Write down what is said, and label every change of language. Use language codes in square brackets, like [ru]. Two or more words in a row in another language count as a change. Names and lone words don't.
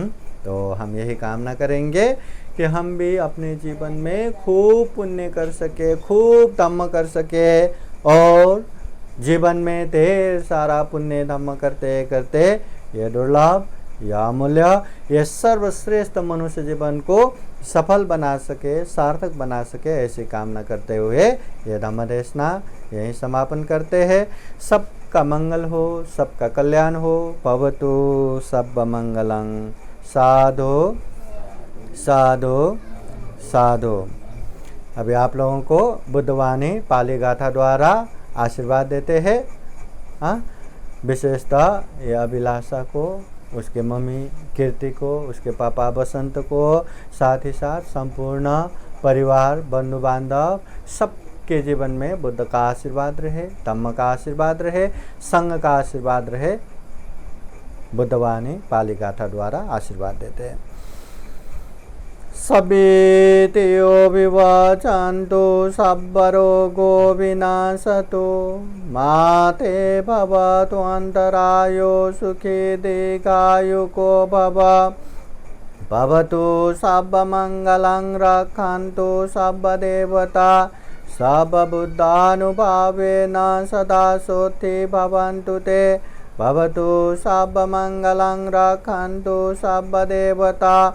[hi] तो हम यही कामना करेंगे कि हम भी अपने जीवन में खूब पुण्य कर सके, खूब धम्म कर सके और जीवन में ढेर सारा पुण्य धम्म करते करते ये दुर्लभ या अमूल्य, ये सर्वश्रेष्ठ मनुष्य जीवन को सफल बना सके, सार्थक बना सके, ऐसी कामना करते हुए ये धम्म देशना यहीं समापन करते हैं। सबका मंगल हो, सबका कल्याण हो। [pi] भवतु सब मंगलं। साधु साधु साधु। [hi] अभी आप लोगों को बुद्धवाणी पाली गाथा द्वारा आशीर्वाद देते हैं। हाँ, विशेषतः ये अभिलाषा को, उसके मम्मी कीर्ति को, उसके पापा बसंत को, साथ ही साथ संपूर्ण परिवार बंधु बांधव सबके जीवन में बुद्ध का आशीर्वाद रहे, धम्म का आशीर्वाद रहे, संघ का आशीर्वाद रहे। बुद्धवाणी पाली गाथा द्वारा आशीर्वाद देते हैं। [pi] सभेतियो विवचन्तु सब्बरोगो विनाशतु माते भवतु अन्तरायो सुखी दीर्घायुको भवतु सर्वमङ्गलं रक्षन्तु सर्वदेवता सर्वबुद्धानुभावेन सदा सोत्थि भवन्तु ते भवतु सर्वमङ्गलं रक्षन्तु सर्वदेवता